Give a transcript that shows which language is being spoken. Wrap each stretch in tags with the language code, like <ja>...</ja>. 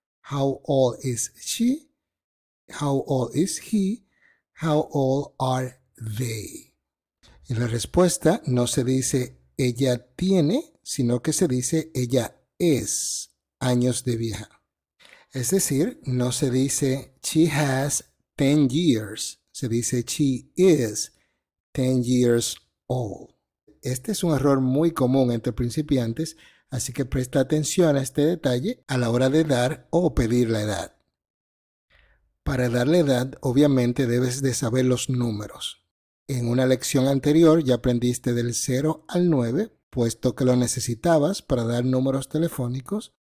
<en>How old is she? How old is he? How old are they?</en> <es>En la respuesta no se dice ella tiene, sino que se dice ella es años de vieja. Es decir, no se dice</es> <en>she has 10 years,</en> <es>se dice</es> <en>she is 10 years old.</en> <es>Este es un error muy común entre principiantes, así que presta atención a este detalle a la hora de dar o pedir la edad. Para dar la edad, obviamente debes de saber los números. En una lección anterior ya aprendiste del 0 al 9, puesto que lo necesitabas para dar números telefónicos.</es>